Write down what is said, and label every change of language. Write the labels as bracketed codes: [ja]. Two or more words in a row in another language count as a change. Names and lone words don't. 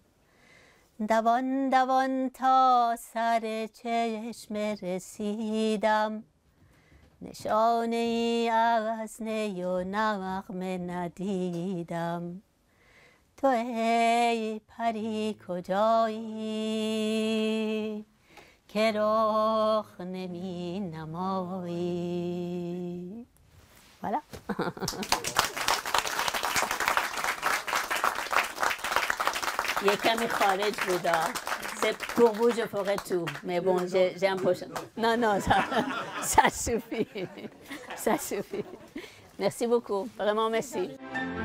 [fa] دوان دوان تا سر چشم رسیدم، نشانه ای از نی و نغمه ندیدم. تو ای پری کجایی که رخ نمی نمایی. [fr] Voilà. Yekami Khaled Bouda. C'est pour vous, je ferai tout. Mais bon, j'ai un peu... Non, non, ça suffit. Ça suffit. Merci beaucoup. Vraiment, merci.